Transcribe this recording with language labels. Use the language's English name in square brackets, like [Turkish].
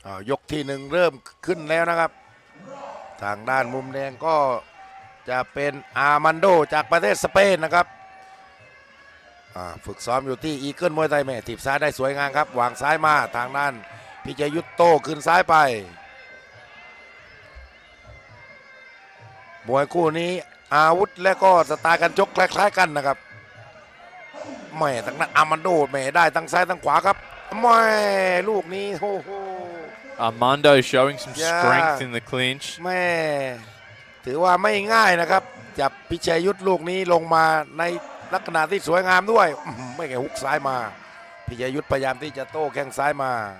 [Thai] ยกที่1เริ่มขึ้นแล้วนะครับทางด้านมุมแดงก็จะเป็นอามันโดจากประเทศสเปนนะครับฝึกซ้อมอยู่ที่อีเกิลมวยไทยแม่ถีบซ้ายได้สวยงามครับวางซ้ายมาทางด้านพิชัยยุทธโต้ขึ้นซ้ายไปมวยคู่นี้อาวุธและก็สไตล์การชกคล้ายๆกันนะครับแม่ทางด้านอามันโดแม่ได้ทั้งซ้ายทั้งขวาครับแม่ลูกนี้โอ้โห [English] Armando showing some strength in the clinch. [Thai] แม่ถือว่าไม่ง่ายนะครับจับพิชัยยุทธลูกนี้ลงมาในลักษณะที่สวยงามด้วยไม่แค่ฮุกซ้ายมาพิชัยยุทธพยายามที่จะโต้แข้งซ้ายมา